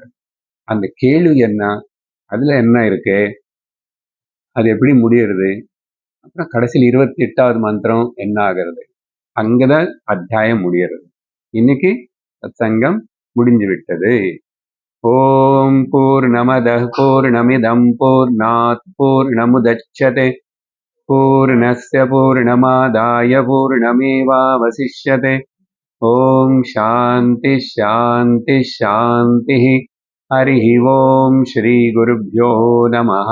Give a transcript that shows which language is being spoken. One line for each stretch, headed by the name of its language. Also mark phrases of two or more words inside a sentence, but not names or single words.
Tamil: அந்த கேள்வி என்ன, அதுல என்ன இருக்கு, அது எப்படி முடியறது, அப்புறம் கடைசியில் 28வது மந்திரம் என்ன ஆகிறது, அங்கதான் அத்தியாயம் முடியறது. இன்னைக்கு சத்சங்கம் முடிஞ்சு விட்டது.
Sanskrit: ओम् पूर्णमदः पूर्णमिदं पूर्णात् पूर्णमुदच्यते पूर्णस्य पूर्णमादाय पूर्णमेवावशिष्यते. ओम् शान्ति शान्ति शान्ति. हरिः ओम श्री गुरुभ्यो नमः.